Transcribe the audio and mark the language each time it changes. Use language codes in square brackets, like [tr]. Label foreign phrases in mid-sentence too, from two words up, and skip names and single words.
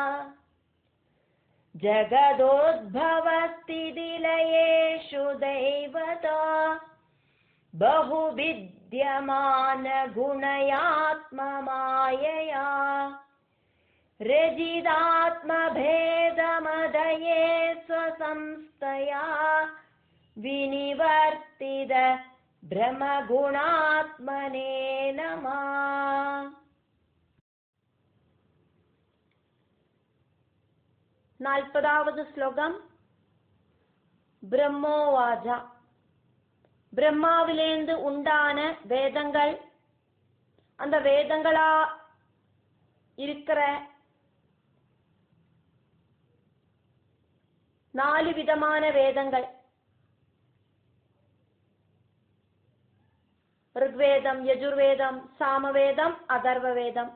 [sa] जगदोद्भव स्थिति लयेषु दैवतो बहु विद्यमान गुणयात्ममायया रजिदात्मभेदमदये स्वसंस्थया विनिवर्तित ब्रह्मगुणात्मने नमः. [ta] 40வது ஸ்லோகம். [sa] பிரம்மோவாஜா. [ta] பிரம்மாவிலேந்து உண்டான வேதங்கள், அந்த வேதங்களா இருக்கிற 4 விதமான வேதங்கள், ருக்வேதம், யஜுர்வேதம், சாமவேதம், அதர்வ வேதம்.